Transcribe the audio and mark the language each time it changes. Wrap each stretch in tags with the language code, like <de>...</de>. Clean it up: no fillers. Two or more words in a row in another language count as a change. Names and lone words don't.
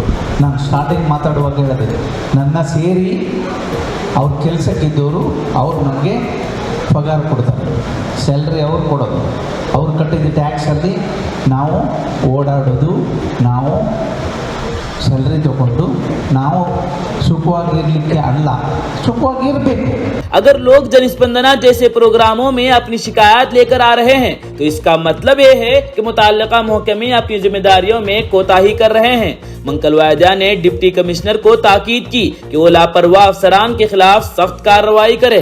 <kn>ನಾನು ಸ್ಟಾರ್ಟಿಂಗ್ ಮಾತಾಡುವಾಗ ಹೇಳಿದೆ, ನನ್ನ ಸೇರಿ ಅವ್ರ ಕೆಲಸಕ್ಕಿದ್ದವರು ಅವ್ರು ನನಗೆ ಪಗಾರ ಕೊಡ್ತಾರೆ, ಸ್ಯಾಲ್ರಿ ಅವ್ರು ಕೊಡೋದು, ಅವ್ರು ಕಟ್ಟಿದ ಟ್ಯಾಕ್ಸಲ್ಲಿ ನಾವು ಓಡಾಡೋದು, ನಾವು ಸ್ಯಾಲ್ರಿ ತಗೊಂಡು ನಾವು ಸುಖವಾಗಿರ್ಲಿಕ್ಕೆ ಅಲ್ಲ, ಸುಖವಾಗಿರಬೇಕು.</kn> <ur>اگر لوگ جن اسپندنا جیسے پروگراموں میں اپنی شکایت لے کر آ رہے ہیں تو اس کا مطلب یہ ہے کہ متعلقہ محکمے اپنی ذمہ داریوں میں کوتاہی کر رہے ہیں. منکل واحدہ نے ڈپٹی کمشنر کو تاکید کی کہ وہ لاپرواہ افسران کے خلاف سخت کارروائی کریں.</ur>